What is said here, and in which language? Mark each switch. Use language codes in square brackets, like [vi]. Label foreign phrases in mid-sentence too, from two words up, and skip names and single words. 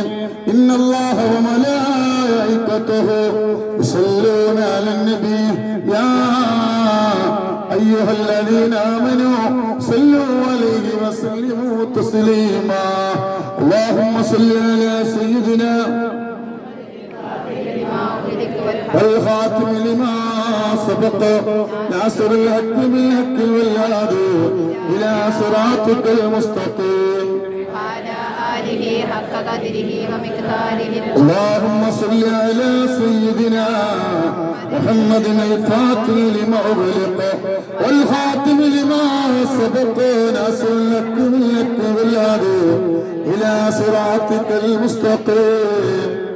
[ar] إن الله وملائكته يصلون على النبي يا أيها الذين آمنوا صلوا عليه وسلموا تسليما. اللهم صل على سيدنا والخاتم لما سبق ناصر الحق بالحق والهادي إلى صراطك المستقيم وعلى آله حق قدره ومقداره. اللهم صل على سيدنا محمد الفاتح لما أغلق والخاتم لما سبق ناصر الحق بالحق والهادي إلى صراطك المستقيم.